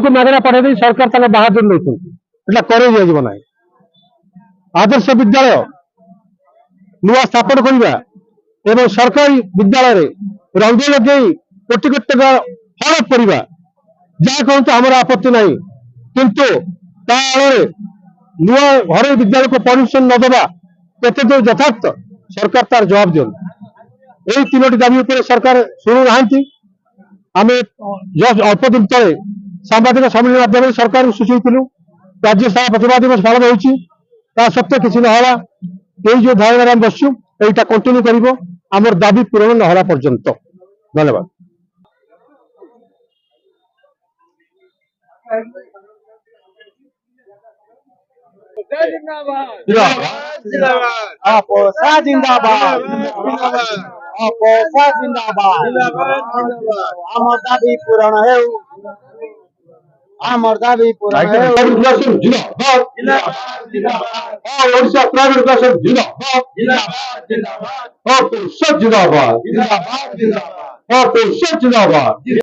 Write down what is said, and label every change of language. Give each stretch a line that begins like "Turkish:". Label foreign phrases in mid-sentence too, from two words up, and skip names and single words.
Odia: ମାଗଣା ପଢ଼େଇ ଦେଇ ସରକାର ତାଙ୍କ ବାହାଦୁର ନେଉଛନ୍ତି এটা କରେଇ ଦିଆଯିବ ନାହିଁ ଆଦର୍ଶ ବିଦ୍ୟାଳୟ ନୂଆ ସ୍ଥାପନ କରିବା ଏବଂ ସରକାରୀ ବିଦ୍ୟାଳୟରେ ରଙ୍ଗ ଲଗେଇ କୋଟି କୋଟି ଟଙ୍କା ହଡପ କରିବା ଯାହା କହନ୍ତୁ ଆମର ଆପତ୍ତି ନାହିଁ କିନ୍ତୁ ତା ଆଳରେ ନୂଆ ଘରୋଇ ବିଦ୍ୟାଳୟକୁ ପରମିଶନ ନ ଦେବା କେତେ ଦୂର ଯଥାର୍ଥ ସରକାର ତାର ଜବାବ ଦିଅନ୍ତୁ ଏଇ ତିନୋଟି ଦାବି ଉପରେ ସରକାର ଶୁଣୁନାହାନ୍ତି ଆମେ ଅଳ୍ପ ଦିନ ତଳେ ସାମ୍ବାଦିକ ସମ୍ମିଳନୀ ମାଧ୍ୟମରେ ସରକାରଙ୍କୁ ସୂଚେଇଥିଲୁ ରାଜ୍ୟସଭା ପ୍ରତିବାଦ ଦିବସ ପାଳନ ହେଉଛି ତା ସତ୍ତ୍ୱେ କିଛି ନହେଲା ଏଇ ଯୋଉ ଧାରଣାରେ ଆମେ ବସିଛୁ এইটা କଣ୍ଟିନ୍ୟୁ କରିବ ଆମର ଦାବି ପୂରଣ ନହେଲା ପର୍ଯ୍ୟନ୍ତ ଧନ୍ୟବାଦ Aposa जिंदाबाद Aposa जिंदाबाद ଆମର ଦାବି ପୂରଣ ହେଉ ଆମର ଦାବି ପୂରଣ ହେଉ
Hindi: एजुकेशन जिंदाबाद और ओडिशा
English: private education
Hindi: जिंदाबाद और जिंदाबाद और जिंदाबाद